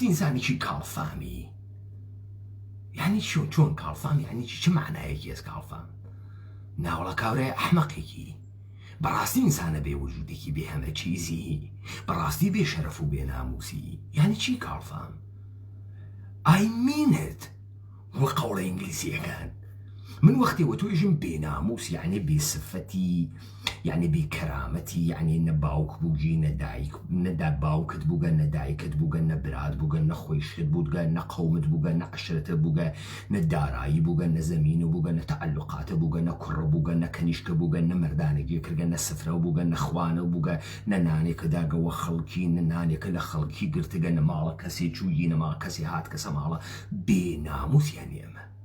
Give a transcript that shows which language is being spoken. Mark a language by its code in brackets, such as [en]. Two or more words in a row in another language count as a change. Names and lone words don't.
[sdh] ئینسانێکی کاڵفامی یعنی چۆن کاڵفام یعنی چ معنایەکی هەست کاڵفام ناوڵە کاورای ئەحمەقێکی بەڕاستی ئینسانە بێ وجودێکی بێ هەمە چیزی بەڕاستی بێ شەرەف و بێ ناموسی یعنی چی کاڵفام [en] I mean it [sdh] وە قەوڵە ئینگلیزیەکان من وەختێوە تۆیژم بێناموس یعنی بێسفەتی یعنی بێکەرامەتی یعنی نە باوک بووگی نەدا باوکت بووگە نەدایکت بووگە نە برات بووگە نە خۆیشت بووگە نە قەومت بووگە نە عەشرەتە بووگە نە دارایی بووگە نە زەمینە بووگە نە تەعەلوقاتە بووگە نە کوڕە بووگە نە کەنیشکە بووگە نە مەردانێکی کردگە نە سفرە بووگە نە خوانە بووگە نە نانێکە داگەوە خەڵکی نە نانێکە لە خەڵکی گرتگە نە ماڵە کەسێ چوویی نە ماڵ کەسی هات کەسە ماڵە بێناموس یعنی ئەمە